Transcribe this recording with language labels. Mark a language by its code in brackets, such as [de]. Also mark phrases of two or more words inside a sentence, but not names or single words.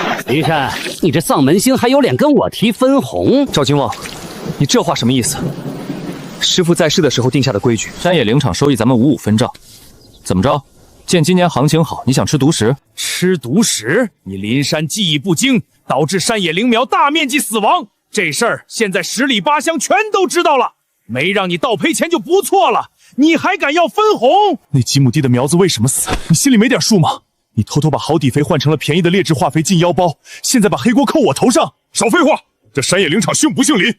[zh] 林山，你這喪门星還有臉跟我提分紅？趙金旺，你這話什麼意思？師父在世的時候定下的規矩，山野林场收益咱們55分账。怎么着？见今年行情好，你想吃独食？吃独食？你林山技艺不精，导致山野灵苗大面積死亡。這事兒現在10里8鄉全都知道了，沒讓你倒賠錢就不錯了，你還敢要分紅？那幾畝地的苗子為什麼死？你心裡沒點數嗎？你偷偷把好底肥換成了便宜的劣質化肥進腰包，現在把黑鍋扣我頭上！少廢話！這山野林場姓不姓林？